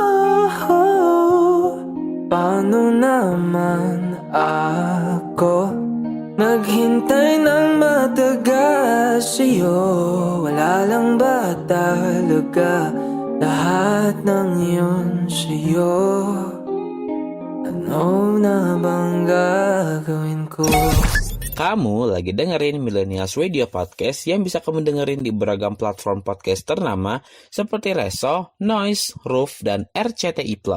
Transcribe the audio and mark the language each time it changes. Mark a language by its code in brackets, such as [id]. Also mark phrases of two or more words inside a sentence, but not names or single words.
[tl] Paano naman ako naghintay ng matagal sa'yo? Wala lang ba talaga lahat ng yun sa'yo? Ano na bang gagawin ko? [id] Kamu lagi dengerin Millennials Radio Podcast yang bisa kamu dengerin di beragam platform podcast ternama seperti Reso, Noise, Roof, dan RCTI+.